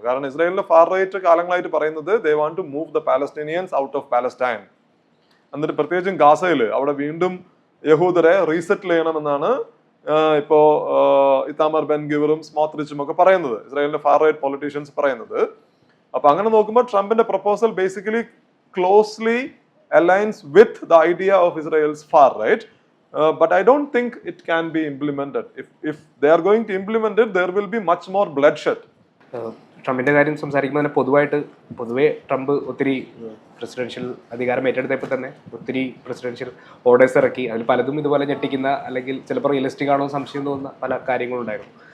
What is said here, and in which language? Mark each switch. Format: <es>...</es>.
<ml>കാരണം ഇസ്രായേലിന്റെ far right കാലങ്ങളായിട്ട് പറയുന്നത്</ml> <en>They want to move the Palestinians out of Palestine.</en> <ml>എന്നിട്ട് പ്രത്യേകിച്ചും ഗാസയിൽ അവിടെ വീണ്ടും യഹൂദരെ റീസെറ്റിൽ ചെയ്യണമെന്നാണ് ഇപ്പോ ഇത്താമർ ബെൻ ഗിവറും സ്മോത്രിച്ചും ഒക്കെ പറയുന്നത്, ഇസ്രായേലിന്റെ ഫാർ റൈറ്റ് പൊളിറ്റീഷ്യൻസ് പറയുന്നത്. അപ്പൊ അങ്ങനെ നോക്കുമ്പോൾ ട്രംപിന്റെ proposal basically closely</ml> <en>aligns with the idea of Israel's far right, but I don't think it can be implemented. If they are going to implement it, there will be much more bloodshed.</en> <ml>ട്രംപിന്റെ കാര്യം സംസാരിക്കുമ്പോൾ പൊതുവെ Trump ഒത്തിരി presidential അധികാരം ഏറ്റെടുത്തപ്പോൾ തന്നെ ഒത്തിരി presidential orders ഇറക്കി. അതിൽ പലതും ഇതുപോലെ ഞെട്ടിക്കുന്ന അല്ലെങ്കിൽ ചിലപ്പോൾ റിയലിസ്റ്റിക് ആണോ സംശയം തോന്നുന്ന പല കാര്യങ്ങളുണ്ടായിരുന്നു.</ml>